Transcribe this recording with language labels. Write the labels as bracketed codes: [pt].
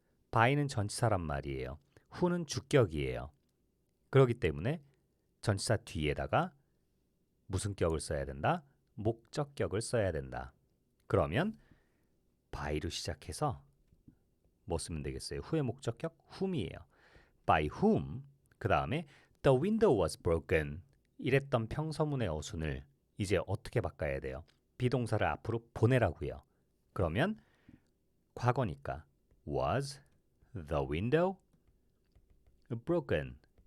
[ko] by는 전치사란 말이에요. who는 주격이에요. 그렇기 때문에 전치사 뒤에다가 무슨 격을 써야 된다? 목적격을 써야 된다. 그러면 by로 시작해서 뭐 쓰면 되겠어요? who의 목적격 whom이에요. [en] by whom. [ko] 그 다음에 [en] the window was broken. [ko] 이랬던 평서문의 어순을 이제 어떻게 바꿔야 돼요? 비동사를 앞으로 보내라고요. 그러면 과거니까 [en] was the window broken.